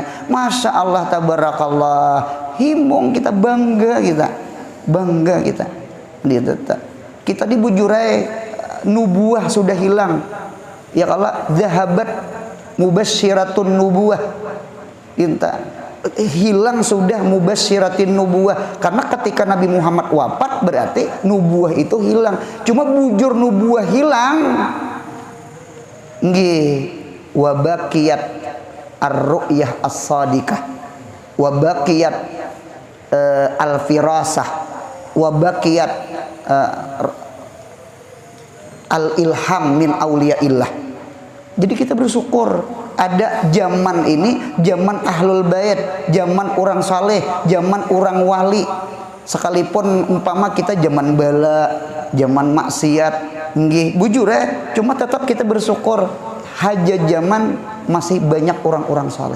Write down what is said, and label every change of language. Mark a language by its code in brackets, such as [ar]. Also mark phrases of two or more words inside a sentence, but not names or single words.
[ar] ما شاء الله تبارك الله, [bjn] himung kita, bangga kita kita di Bujurai nubuah sudah hilang ya Allah, [ar] ذهبت مبشرات النبوة, [bjn] hilang sudah [ar] مبشرات النبوة, [bjn] karena ketika Nabi Muhammad wafat berarti nubuah itu hilang. Cuma bujur nubuah hilang nggih, [ar] وبقيت الرؤيا الصادقة وبقيت الفراسة وبقيت الإلهام من أولياء الله. [bjn] Jadi kita bersyukur ada zaman ini, zaman [ar] أهل البيت, [bjn] zaman orang saleh, zaman orang wali. Sekalipun umpama kita zaman bala, zaman maksiat, nggih bujur ya, cuma tetap kita bersyukur haja zaman masih banyak orang-orang saleh.